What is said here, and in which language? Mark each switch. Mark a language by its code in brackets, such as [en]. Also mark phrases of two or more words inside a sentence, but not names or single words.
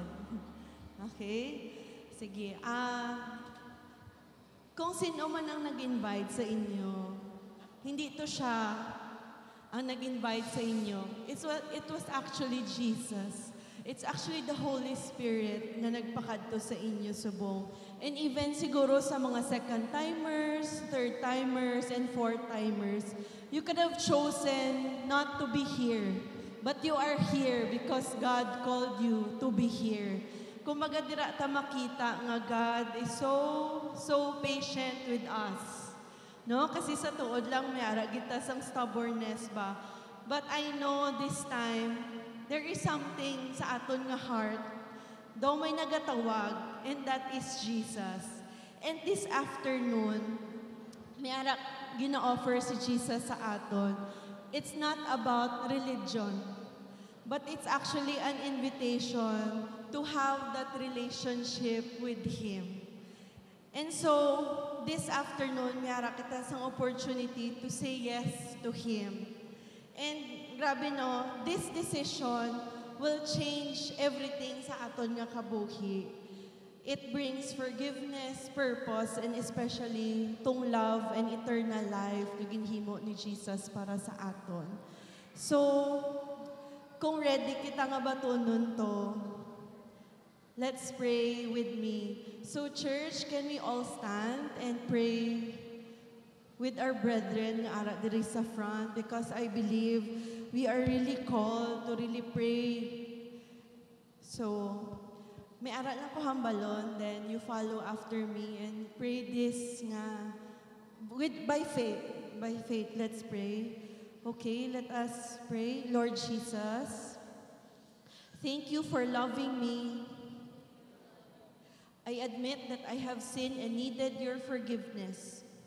[hil] Okay? Sige. Kung sino man ang nag-invite sa inyo, hindi to siya ang nag-invite sa inyo. [en] It was actually Jesus. It's actually the Holy Spirit [hil] na nagpakadto sa inyo subong. [en] And even [hil] siguro sa mga [en] second-timers, third-timers, and fourth-timers, you could have chosen not to be here. But you are here because God called you to be here. [hil] Kung magadira ta makita nga [en] God is so patient with us. [hil] No? Kasi sa tuod lang may ara kita sang [en] stubbornness ba. But I know this time, there is something [hil] sa aton nga [en] heart, [hil] daw may nagatawag, [en] and that is Jesus. And this afternoon, [hil] may ara gina-offer si Jesus sa aton. [en] It's not about religion, but it's actually an invitation to have that relationship with Him. And so, this afternoon, [hil] may ara kita sang [en] opportunity to say yes to Him. And grabe no, this decision will change everything [hil] sa aton nga kabuhi. [en] It brings forgiveness, purpose, and especially tong love and eternal life [hil] na ginhimo ni Jesus para sa aton. So, kung ready kita nga batunon to, [en] let's pray with me. So church, can we all stand and pray with our brethren [hil] nga ara diri sa [en] front, because I believe we are really called to really pray. [hil] So, may ara lang ko hambalon, [en] then you follow after me and pray this nga by faith. By faith, let's pray. Okay, let us pray. Lord Jesus, thank you for loving me. I admit that I have sinned and needed your forgiveness.